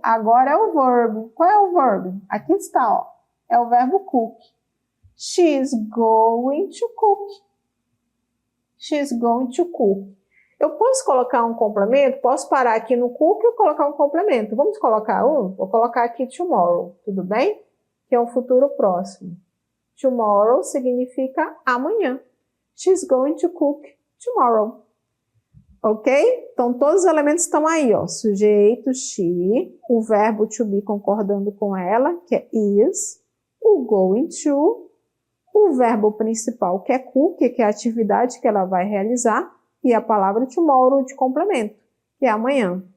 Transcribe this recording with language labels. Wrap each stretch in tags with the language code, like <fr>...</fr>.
<pt>Agora é o verbo. Qual é o verbo? Aqui está, ó. É o verbo cook.</pt> <en>She is going to cook. She is going to cook.</en> <pt>Eu posso colocar um complemento? Posso parar aqui no cook e colocar um complemento. Vamos colocar um? Vou colocar aqui tomorrow, tudo bem? Que é um futuro próximo.</pt> <en>Tomorrow</en> <pt>significa amanhã.</pt> <en>She's going to cook tomorrow. Ok?</en> <pt>Então, todos os elementos estão aí, ó. Sujeito, she, o verbo to be concordando com ela, que é is, o going to, o verbo principal, que é cook, que é a atividade que ela vai realizar, e a palavra tomorrow de complemento, que é amanhã.</pt>